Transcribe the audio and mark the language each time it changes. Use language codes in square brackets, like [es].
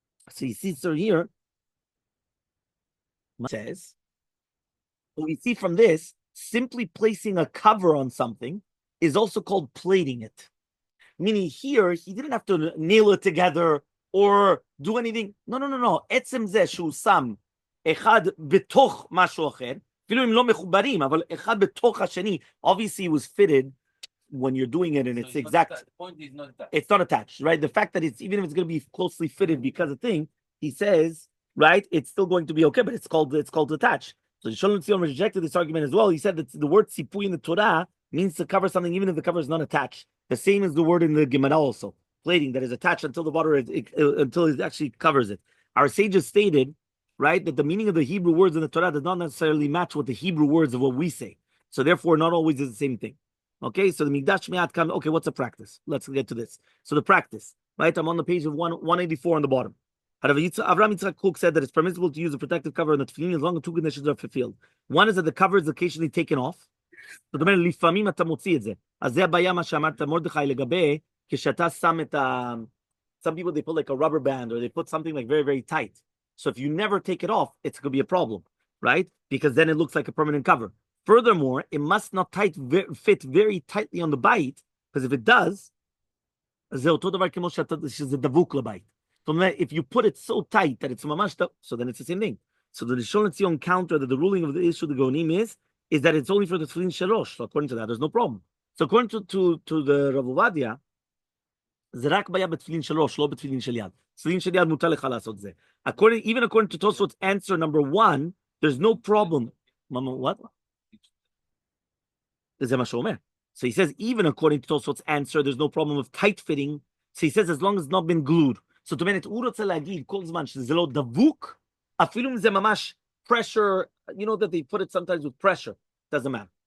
[en] So you see, so here says. So we see from this, simply placing a cover on something is also called plating it. Meaning here, he didn't have to nail it together or do anything. No. [he] עצם זה שהוא שם אחד בתוך משהו אחר, אפילו אם לא מחוברים, אבל אחד בתוך השני, [en] obviously it was fitted when you're doing it and so it's exact. The point is not attached. It's not attached, right? The fact that it's, even if it's going to be closely fitted because of thing, he says, right, it's still going to be okay, but it's called attached. So Shalom LeZion rejected this argument as well. He said that the word tzipui in the Torah means to cover something even if the cover is not attached. The same as the word in the Gemara also, plating, that is attached until the water until it actually covers it. Our sages stated, right, that the meaning of the Hebrew words in the Torah does not necessarily match with the Hebrew words of what we say. So therefore, not always is the same thing. Okay, so the Mikdash Shmiat comes. Okay, what's the practice? Let's get to this. So the practice, right? I'm on the page of 184 on the bottom. Avram Yitzchak Kook said that it's permissible to use a protective cover on the tefillin as long as 2 conditions are fulfilled. One is that the cover is occasionally taken off. [he] זאת אומרת, לפעמים אתה מוציא את זה. אז זה הבעיה מה שאמרת מרדכי לגבי, כשאתה שם את ה... [en] Some people, they put like a rubber band or they put something like very, very tight. So if you never take it off, it's going to be a problem, right? Because then it looks like a permanent cover. Furthermore, it must not fit very tightly on the bite, because if it does, [he] זה אותו דבר כמו שזה דבוק לבית. [en] So if you put it so tight that it's mamash, so then it's the same thing. So the Rishon LeZion counter that the ruling of the issue the Gonim is that it's only for the tefillin shalosh. So according to that, there's no problem. So according to the Rav Ovadia, [he] זה רק בעיה בתפילין shalosh, לא בתפילין של יד. תפילין של יד מותר לך לעשות זה. [en] Even according to Tosfot's answer number 1, there's no problem. What? [he] זה מה שהוא אומר. [en] So he says, even according to Tosfot's answer, there's no problem of tight fitting. So he says, as long as it's not been glued. So to mean [he] הוא רוצה להגיד כל זמן שזה לא דבוק, אפילו אם זה ממש [en] pressure, you know that they put it sometimes with pressure, doesn't matter.